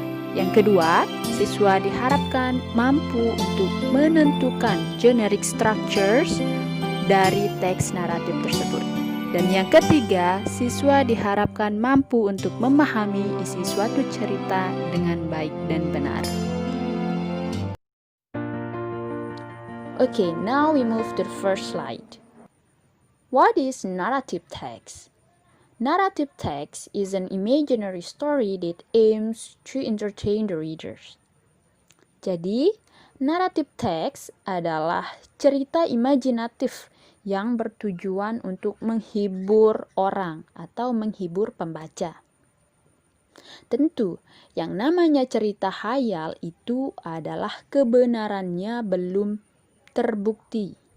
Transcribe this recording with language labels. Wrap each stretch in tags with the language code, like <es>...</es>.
<id>Yang kedua, siswa diharapkan mampu untuk menentukan generic structures dari teks naratif tersebut. Dan yang ketiga, siswa diharapkan mampu untuk memahami isi suatu cerita dengan baik dan benar.</id> <en>Okay, now we move to the first slide. What is narrative text? Narrative text is an imaginary story that aims to entertain the readers.</en> <id>Jadi, narrative text adalah cerita imajinatif yang bertujuan untuk menghibur orang atau menghibur pembaca. Tentu, yang namanya cerita khayal itu adalah kebenarannya belum terbukti.</id>